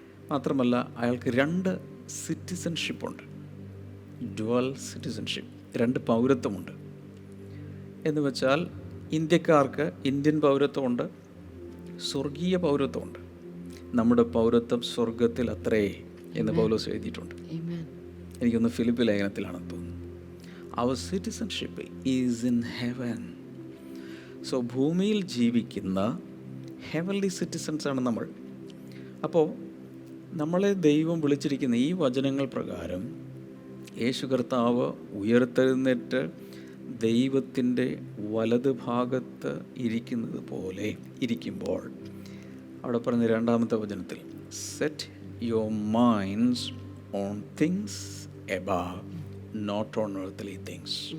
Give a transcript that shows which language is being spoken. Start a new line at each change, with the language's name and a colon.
Malayalam: മാത്രമല്ല അയാൾക്ക് 2 സിറ്റിസൺഷിപ്പുണ്ട്, dual citizenship, 2 പൗരത്വമുണ്ട്. എന്ന് വെച്ചാൽ ഇന്ത്യക്കാർക്ക് ഇന്ത്യൻ പൗരത്വമുണ്ട്, സ്വർഗീയ പൗരത്വമുണ്ട്. നമ്മുടെ പൗരത്വം സ്വർഗത്തിൽ അത്രേ എന്ന് പൗലോസ് എഴുതിയിട്ടുണ്ട്. എനിക്കൊന്ന് ഫിലിപ്പ് ലേഖനത്തിലാണെന്ന് തോന്നുന്നു.
English: Our citizenship is in heaven.
Malayalam: So ഭൂമിയിൽ ജീവിക്കുന്ന
English: heavenly citizens
Malayalam: ആണ് നമ്മൾ. അപ്പോൾ നമ്മളെ ദൈവം വിളിച്ചിരിക്കുന്ന ഈ വചനങ്ങൾ പ്രകാരം യേശു കർത്താവ് ഉയർത്തെഴുന്നേറ്റ് ദൈവത്തിൻ്റെ വലത് ഭാഗത്ത് ഇരിക്കുന്നത് പോലെ ഇരിക്കുമ്പോൾ, അവിടെ പറഞ്ഞ 2-ാമത്തെ വചനത്തിൽ,
English: Set your minds on things above, not on earthly things.